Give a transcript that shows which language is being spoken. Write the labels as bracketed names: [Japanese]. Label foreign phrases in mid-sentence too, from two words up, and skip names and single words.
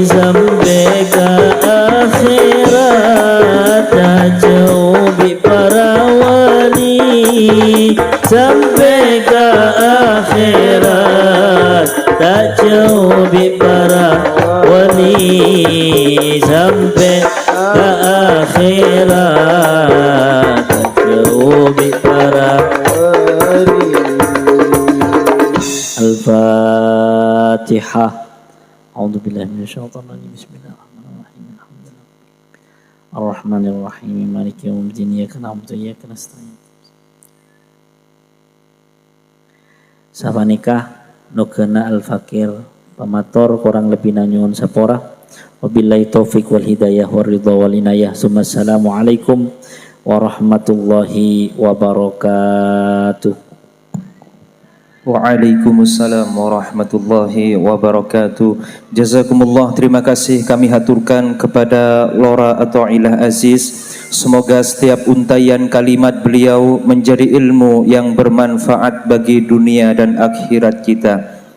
[Indonesian] sampai ke akhirat tak jauh bi para wali sampai ke akhirat tak jauh bi para wali sampai ke akhirat tak jauh bi para wali. Al-Fatihah. [Arabic] أعوذ بالله من الشيطان الرجيم. بسم الله الرحمن الرحيم. الحمد لله. الرحمن الرحيم. مالك يوم الدين. إياك نعبد وإياك نستعين. [Madurese] Sabanikah nukena al-fakir pamator kurang lebih nanyun sapora [Arabic] وبالله التوفيق والهداية والرضا والعناية ثم السلام عليكم ورحمة الله وبركاته. وعليكم السلام ورحمة الله وبركاته. Jazakumullah, [Indonesian] terima kasih kami haturkan kepada Lora Athaillah Aziz. Semoga setiap untaian kalimat beliau menjadi ilmu yang bermanfaat bagi dunia dan akhirat kita.